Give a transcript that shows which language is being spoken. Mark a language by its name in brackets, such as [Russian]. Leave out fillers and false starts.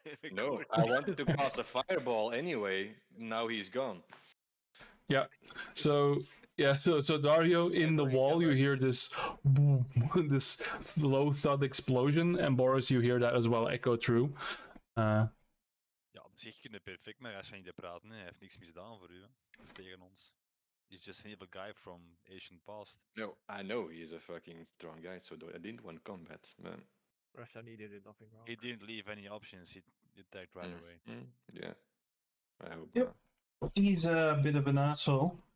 [English] No, I wanted to cast a fireball anyway. Now he's gone. So yeah, so Dario, in the Every wall, you color. hear this boom, this low thud explosion, and Boris, you hear that as well echo through. [Dutch] Ja, op zich kunnen perfect met Rashani praten. Hè. Hij heeft niks misdaan voor u, hè. Of tegen ons. [English] He's just an evil guy from Asian past. No, I know he's a fucking strong guy, so I didn't want combat, man. Rashani did nothing wrong. He didn't leave any options. He attacked right away. Yeah. I hope Yep. not, He's a bit of an asshole.